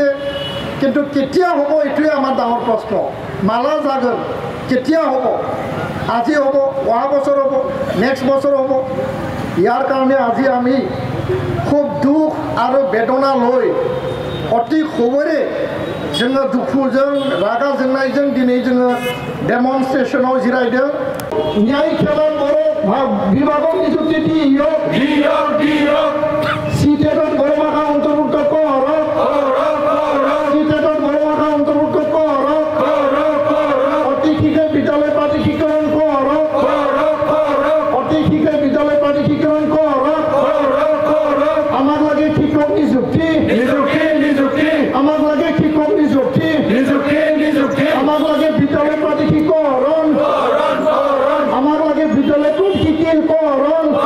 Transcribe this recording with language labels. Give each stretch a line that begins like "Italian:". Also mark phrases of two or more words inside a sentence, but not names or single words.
Assamese: কিন্তু কেতিয়া হ'ব এইটোৱে আমাৰ ডাঙৰ প্ৰশ্ন মালা জাগৰ কেতিয়া হ'ব আজি হ'ব অহা বছৰ হ'ব নেক্সট বছৰ হ'ব ইয়াৰ কাৰণে আজি আমি খুব দুখ আৰু বেদনা লৈ অতি খবৰে
Bodo: जोङो दुखुजों रागा जोंनायजों दिनै जोङो डेमनस्ट्रेशनाव जिरायदों
Assamese: न्याय सेवा बर' বিভাগক নিযুক্তি দিয়ক সিটেটত বড়ো ভাষা অন্তৰ্ভুক্ত কৰক সিটেটত বড়ো ভাষা অন্তৰ্ভুক্ত কৰক অতি শীঘ্ৰে বিদ্যালয় প্ৰাধিকৰণ কৰক অতি শীঘ্ৰে বিদ্যালয় প্ৰাধিকৰণ কৰক আমাক লাগে শিক্ষক নিযুক্তি আমাক লাগে শিক্ষক নিযুক্তি আমাক লাগে বিদ্যালয় প্ৰাধিকৰণ আমাক লাগে বিদ্যালয় প্ৰাধিকৰণ